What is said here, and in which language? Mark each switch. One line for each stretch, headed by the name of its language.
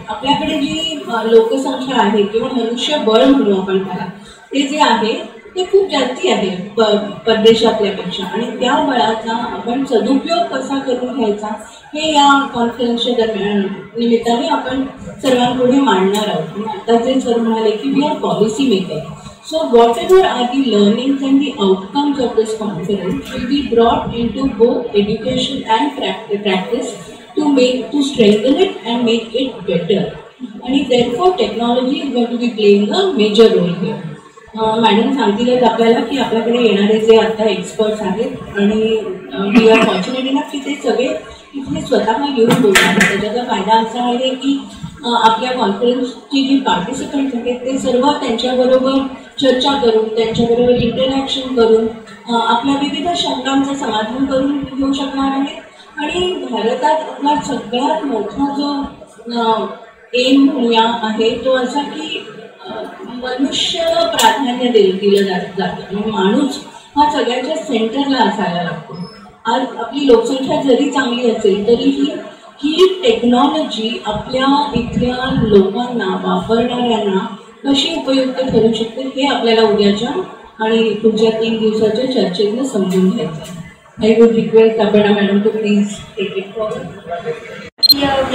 Marathi: आपल्याकडे जी लोकसंख्या आहे किंवा मनुष्यबळ म्हणू आपण त्याला, ते जे आहे ते खूप जास्ती आहे परदेशातल्यापेक्षा, आणि त्या बळाचा आपण सदुपयोग कसा करून घ्यायचा हे या कॉन्फरन्सच्या दरम्यान निमित्ताने आपण सर्वांपुढे मांडणार आहोत. आता जे सर म्हणाले की
English: We are policy maker, so whatever are the learnings and the outcomes of this conference will be brought into both education and practice to strengthen it and make it better, and therefore technology is going to be playing a major role here.
Marathi: Madam सांगतीलच आपल्याला की आपल्याकडे येणारे जे आता experts आहेत आणि
English: we are fortunate enough
Marathi: की ते सगळे इथे स्वतः येऊन बोलतात. त्याच्याचा फायदा असा आहे की आपल्या कॉन्फरन्सची जी पार्टिसिपंट्स आहेत ते सर्व त्यांच्याबरोबर चर्चा करून, त्यांच्याबरोबर इंटरॅक्शन करून आपल्या विविध शंकांचं समाधान करून घेऊ शकणार आहेत. आणि भारतात आपला सगळ्यात मोठा जो एम म्हणूया आहे तो असा की मनुष्य प्राधान्य दिलं जातं, म्हणजे माणूस हा सगळ्याच्या सेंटरला असायला लागतो. आज आपली लोकसंख्या जरी चांगली असेल तरीही ही टेक्नॉलॉजी आपल्या इथल्या लोकांना, वापरणाऱ्यांना कशी उपयुक्त ठरू शकते हे आपल्याला उद्याच्या आणि पुढच्या 3 दिवसाच्या चर्चेतनं समजून घ्यायचं.
English: I would request Aparna madam to please take it forward.